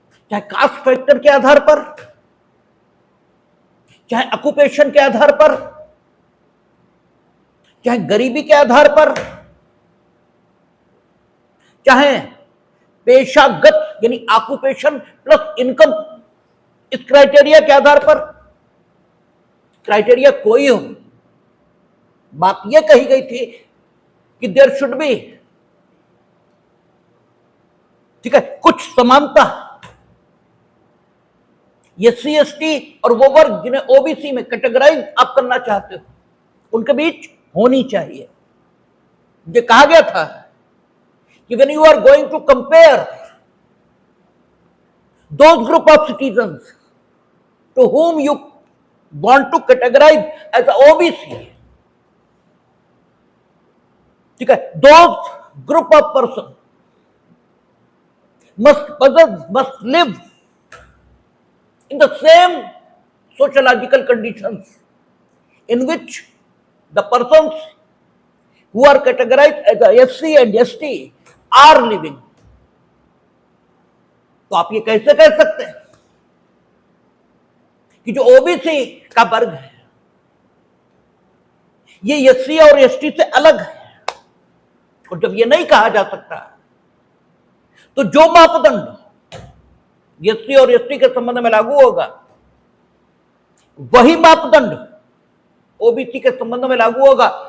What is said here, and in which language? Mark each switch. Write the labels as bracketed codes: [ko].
[hi] चाहे cast factor के आधार पर, चाहे ऑक्यूपेशन के आधार पर, चाहे गरीबी के आधार पर, चाहे पेशागत यानी ऑक्यूपेशन प्लस इनकम, इस क्राइटेरिया के आधार पर, क्राइटेरिया कोई हो, बात यह कही गई थी कि [en] there should be, [hi] ठीक है, कुछ समानता ये CST और वो वर्ग जिन्हें ओबीसी में कैटेगराइज आप करना चाहते हो उनके बीच होनी चाहिए। ये कहा गया था कि [en] when you are going to compare those group of citizens to whom you want to categorize as a OBC, [hi] ठीक है, [en] those group of person must live in the same sociological conditions in which the persons who are categorized as a SC and ST are living। [hi] तो आप ये कैसे कह सकते हैं कि जो ओबीसी का वर्ग है ये SC और ST से अलग है, और जब ये नहीं कहा जा सकता तो जो मापदंड एससी और एसटी के संबंध में लागू होगा वही मापदंड ओबीसी के संबंध में लागू होगा।